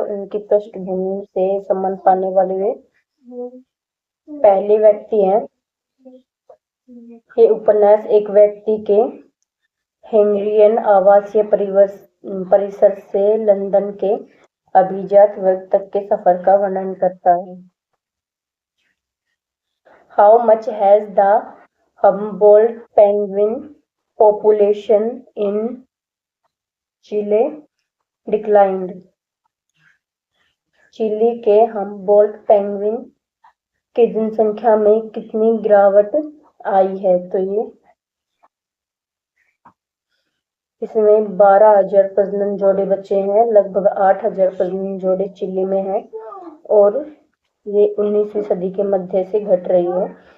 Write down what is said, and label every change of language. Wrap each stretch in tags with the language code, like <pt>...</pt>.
<hi>उनकी पृष्ठभूमि से सम्मान पाने वाले वे पहले व्यक्ति हैं। ये उपन्यास एक व्यक्ति के हंगेरियन आवासीय परिसर से लंदन के अभिजात वर्ग तक के सफर का वर्णन करता है।</hi> <en>How much has the Humboldt penguin population in Chile declined?</en> <hi>Chilli के हम्बोल्ट पेंगुइन की जनसंख्या में कितनी गिरावट आई है? तो ये इसमें 12,000 प्रजनन जोड़े बचे हैं। लगभग 8,000 प्रजनन जोड़े चिली में हैं और ये 19वीं सदी के मध्य से घट रही है।</hi>